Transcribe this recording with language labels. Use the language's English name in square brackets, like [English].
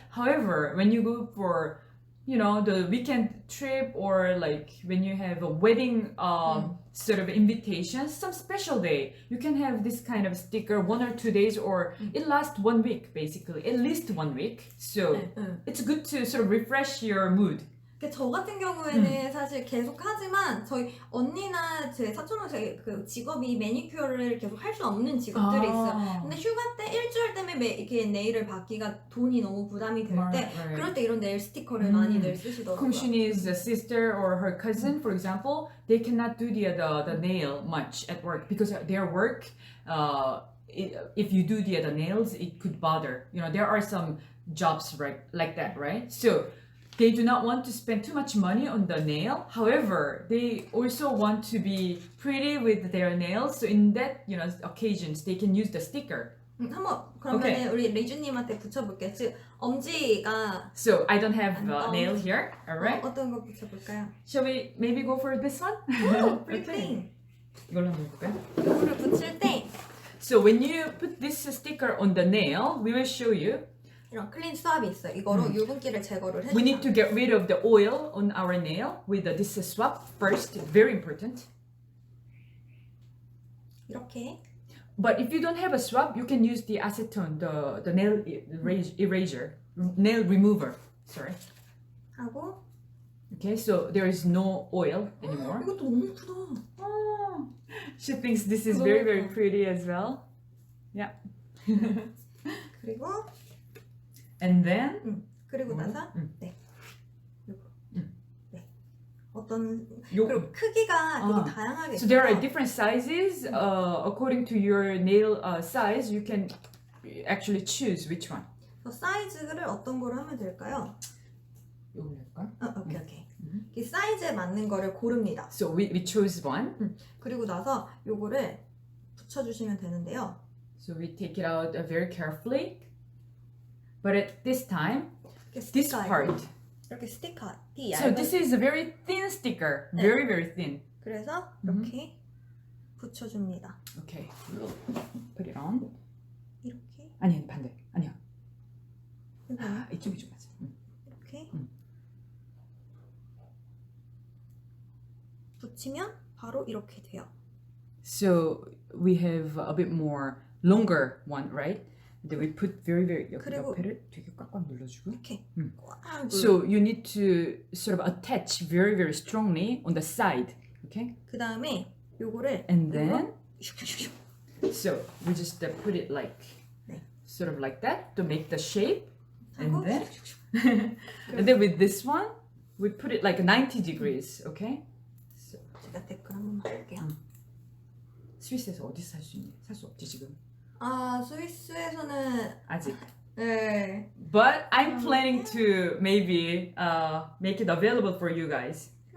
[English] However, when you go for, the weekend trip or like when you have a wedding sort of invitation, some special day, you can have this kind of sticker 1 or 2 days, or it lasts 1 week, basically, at least 1 week. So it's good to sort of refresh your mood. [Korean] 저 같은 경우에는 사실 계속 하지만 저희 언니나 제 사촌 언니 그 직업이 매니큐어를 계속 할 수 없는 직업들이 있어요. 근데 휴가 때 일주일 때문에 이렇게 네일을 받기가 돈이 너무 부담이 될 때 그럴 때 이런 네일 스티커를 많이들 쓰시더라고요. [English] Kumshini's sister or her cousin, for example, they cannot do the nail much at work because their work, if you do the nails, it could bother. There are some jobs like that, right? So they do not want to spend too much money on the nail. However, they also want to be pretty with their nails. So in that, occasions, they can use the sticker. [Korean] 한번 그러면 우리 리주님한테 붙여볼게요. 즉 엄지가. [English] So I don't have a nail here. All right. [Korean] 어떤 거 붙여볼까요? [English] Shall we maybe go for this one? Oh, pretty. [Korean] 이걸로 한번 해볼까요? 이거를 붙일 때. [English] So when you put this sticker on the nail, we will show you. [Korean] 이런 클린 스왑이 있어요. 이거로 유분기를 제거를 해주세요. [English] We need to get rid of the oil on our nail with this swab first. Very important. [Korean] 이렇게. [English] But if you don't have a swab, you can use the acetone, the nail eraser, nail remover. Sorry. [Korean] 하고. [English] Okay, so there is no oil anymore. [Korean] 이것도 너무 예쁘다. [English] Oh, she thinks this is very, very pretty as well. Yeah. [Korean] 그리고. [English] And then. [Korean] 그리고 나서. 네. 요거. 네. 어떤. 그리고 크기가 되게 다양하게. [English] So there are different sizes. According to your nail size, you can actually choose which one. [Korean] 사이즈를 어떤 거로 하면 될까요? 이걸로 할까? [English] 오케이. [Korean] 이 사이즈에 맞는 거를 고릅니다. [English] So we chose one. [Korean] 그리고 나서 요거를 붙여주시면 되는데요. [English] So we take it out very carefully. But at this time, this part. [Korean] 이렇게 스티커. [English] So this is a very thin sticker. Very, very thin. [Korean] 그래서 이렇게 붙여줍니다. [English] Okay. We'll put it on. [Korean] 이렇게. 아니, 반대. 아니야. 이쪽이 좀 맞아. 이렇게. 붙이면 바로 이렇게 돼요. [English] So we have a bit more longer one, right? Then we put very, very [Korean] 옆에를 되게 꽉꽉 눌러주고. 이렇게. [English] So you need to sort of attach very, very strongly on the side. Okay? [Korean] 그 다음에 요거를. [English] And then. So we just put it like, sort of like that to make the shape. And then. And then with this one, we put it like 90 degrees. Okay? So. [Korean] 제가 댓글 한 번만 할게요. 스위스에서 어디서 살 수 있니? 살 수 없지 지금. 스위스에서는 아직. 네. [English] But I'm planning to maybe make it available for you guys.